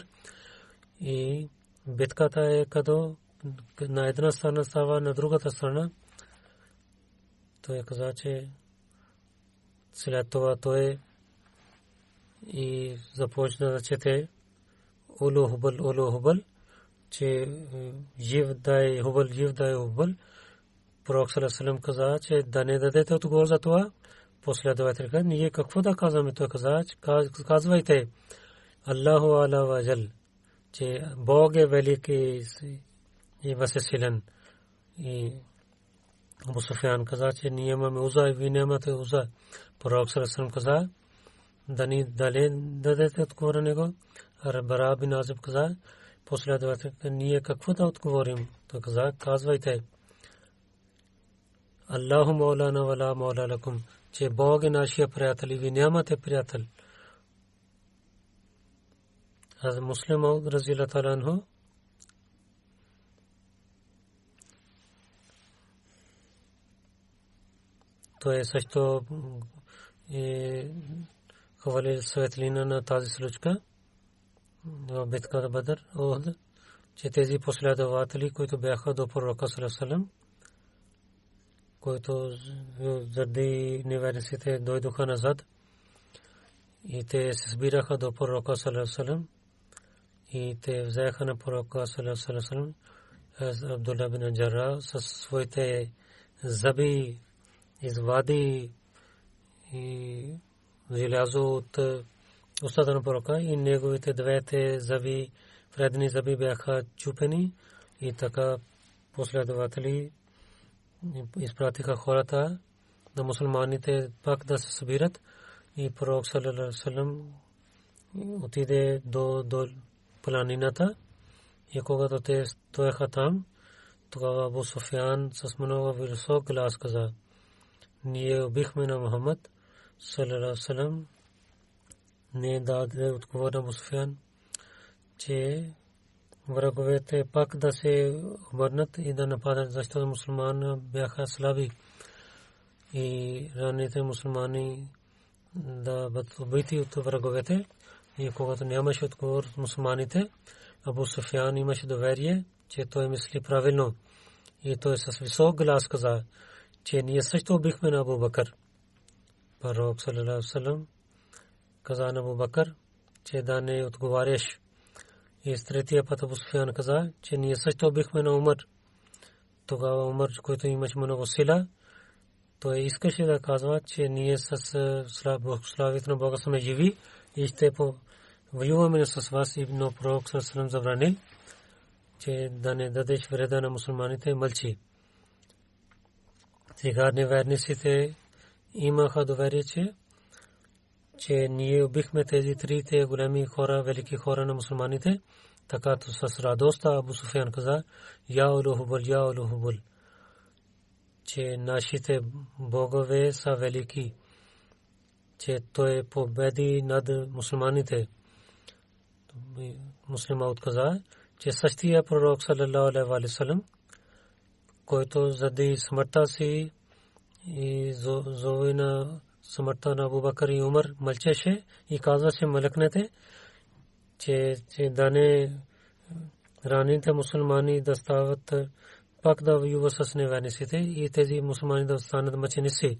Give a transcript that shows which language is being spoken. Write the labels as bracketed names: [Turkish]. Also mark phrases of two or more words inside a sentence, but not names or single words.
[Bulgarian] И битката е като на една страна става, на другата страна. Той каза, че след това той и започна да чете [Arabic] اعل هبل, [Bulgarian] че жив да е Хубал, жив да е Хубал. Пророк [Arabic] صلى الله عليه وسلم [Bulgarian] каза, че да не дадете отговор за това. Последователите, ние какво да казваме? Той каза, казвайте [Arabic] الله أعلى وأجل, [Bulgarian] че Бог е велик и възсилен. И Абу Суфиян каза, че ние имаме уза и вие нямате уза. Пророк [Arabic] صلى الله عليه وسلم [Bulgarian] каза, да ни дадете отговор на него. Бара бин Азиб каза, последователите, ние какво да отговорим? Той каза, казвайте [Arabic] الله مولانا ولا مولى لكم, [Bulgarian] че Бог е нашия приятел и вие нямате приятел. Аз Муслим [Arabic] رضي الله تعالى عنه [Bulgarian] той също хвали светлина на тази случка в битката Бадър, Ухуд, че тези последователи, които бяха до пророка [Arabic] صلى الله عليه وسلم, [Bulgarian] които заради неверниците дойдоха назад и те се сбираха до пророка [Arabic] صلى الله عليه وسلم [Bulgarian] и те взеха на пророка [Arabic] صلى الله عليه وسلم [Bulgarian] Абдулла бин Джаррах със своите зъби извади и желязо от устата на пророка и неговите двете зъби, предни зъби бяха чупени и така последователи изпратиха хората на мусулманите пак да се събират и пророк [Arabic] صلى الله عليه وسلم [Bulgarian] отиде до планината и когато те стояха там, тогава Абу Суфиян с много висок глас каза, ние убихме на Мухаммад [Arabic] صلى الله عليه وسلم. [Bulgarian] Не даде отговор на Абу Суфиян, че враговете пак да се обърнат и да нападат, защото мусулмани бяха слаби и ранните мусулмани да бъдат убити от враговете. И когато нямаше отговор от мусулманите, Абу Суфиян имаше доверие, че той мисли правилно. И той с висок глас каза, че ние също убихме на Абу Бакър. Пророк [Arabic] صلى الله عليه وسلم [Bulgarian] каза на Абу Бакър, че да не отговаряш. И с третия път Абу Суфиян каза, че ние също убихме на Умар. Тогава Умар, който имаше много сила, той искаше да казва, че ние с славите на Бога сме живи и ще воюваме с вас. И но пророк [Arabic] صلى الله عليه وسلم [Bulgarian] забрани, че да не дадеш вреда на мусулманите, мълчи. Сега неверниците имаха доверие, че ние убихме тези 3 големи хора, велики хора на мусулманите. Така с радост Абу Суфиян каза, [Arabic] يا اعل هبل, [Bulgarian] че нашите богове са велики. че той победи над мусулманите. Муслима отказа, че същия пророк [Arabic] صلى الله عليه وسلم, [Bulgarian] който заради смъртта си и зови на смъртта на Абу Бакър и Умар мълчеше и казваше млекнете, че да не ранените мусулмани да стават пак да воюват с неверниците и тези мусулмани да станат мъченици.